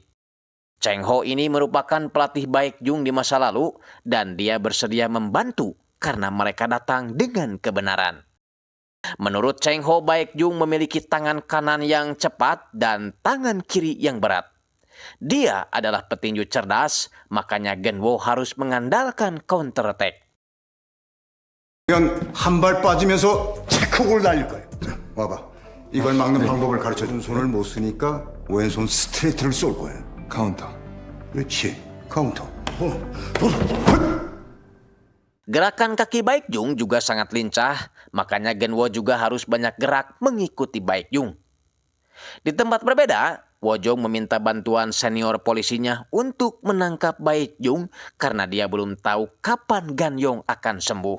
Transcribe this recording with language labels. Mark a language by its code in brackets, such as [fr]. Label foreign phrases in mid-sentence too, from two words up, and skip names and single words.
[id] Cheng Ho ini merupakan pelatih Baek Jung di masa lalu dan dia bersedia membantu karena mereka datang dengan kebenaran. Menurut Cheng Ho, Baek Jung memiliki tangan kanan yang cepat dan tangan kiri yang berat. Dia adalah petinju cerdas, makanya Genwo harus mengandalkan [en] counter attack. [ko] 한 발 빠지면서 체크골을 날릴 거예요. 자, 와봐. 이걸 막는 방법을 가르쳐준 손을 못 쓰니까 왼손 스트레이트를 쏠 거야. 카운터. 그렇지. 카운터. [id] Gerakan kaki Baek Jung juga sangat lincah, makanya Genwo juga harus banyak gerak mengikuti Baek Jung. Di tempat berbeda, Wojong meminta bantuan senior polisinya untuk menangkap Baek Jung karena dia belum tahu kapan Ganyong akan sembuh.